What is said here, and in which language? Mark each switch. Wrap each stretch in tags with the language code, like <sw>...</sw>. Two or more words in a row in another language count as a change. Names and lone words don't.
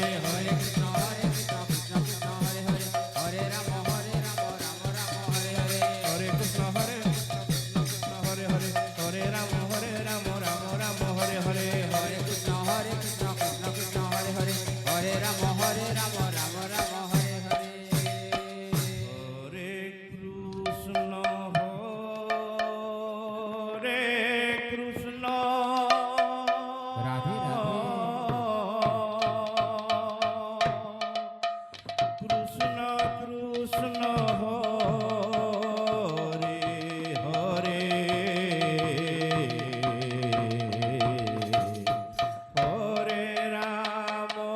<sa>হরে কৃষ্ণ কৃষ্ণ কৃষ্ণ হরে হরে হরে রাম রাম হরে হরে হরে কৃষ্ণ কৃষ্ণ হরে হরে হরে রাম রাম হরে হরে হরে কৃষ্ণ কৃষ্ণ কৃষ্ণ হরে হরে হরে রাম রাম হরে হরে হরে কৃষ্ণ রাধে রাধে কৃষ্ণ কৃষ্ণ হরে হরে হরে রাম</sa>